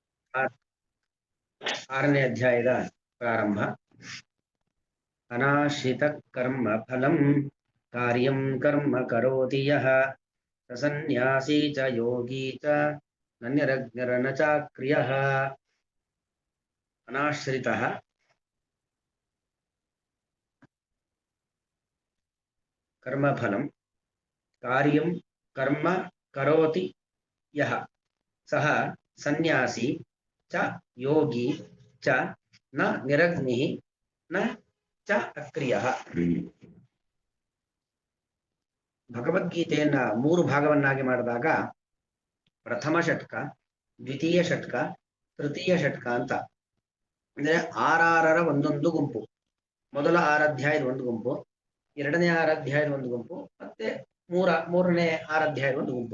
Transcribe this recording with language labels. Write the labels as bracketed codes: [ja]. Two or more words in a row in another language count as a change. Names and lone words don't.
[kn] ಆರನೇ ಅಧ್ಯಾಯದ ಪ್ರಾರಂಭ. [sa] ಅನಾಶ್ರಿತ ಕರ್ಮ ಫಲಂ ಕಾರ್ಯಂ ಕರ್ಮ ಕರೋತಿ ಯಃ ಸ ಸನ್ಯಾಸಿ ಚ ಯೋಗಿ ಚ ನನ್ಯರಜ್ಞರನ ಚಾಕ್ರಿಯಃ. ಅನಾಶ್ರಿತಃ ಕರ್ಮಫಲಂ ಕಾರ್ಯಂ ಕರ್ಮ ಕರೋತಿ ಯಃ ಸಹ ಸನ್ಯಾಸಿ ಚ ಯೋಗಿ ಚ ನ ನಿರಗ್ನಿಃ ನ ಚ ಅಕ್ರಿಯಃ. [kn] ಭಗವದ್ಗೀತೆಯನ್ನ 3 ಭಾಗವನ್ನಾಗಿ ಮಾಡಿದಾಗ ಪ್ರಥಮ ಷಟ್ಕ, ದ್ವಿತೀಯ ಷಟ್ಕ, ತೃತೀಯ ಷಟ್ಕ ಅಂತ ಅಂದ್ರೆ 6 ಒಂದೊಂದು ಗುಂಪು. ಮೊದಲ 6 ಅಧ್ಯಾಯದ ಒಂದು ಗುಂಪು, ಎರಡನೇ 6 ಅಧ್ಯಾಯದ ಒಂದು ಗುಂಪು, ಮತ್ತೆ ಮೂರನೇ 6 ಅಧ್ಯಾಯದ ಒಂದು ಗುಂಪು.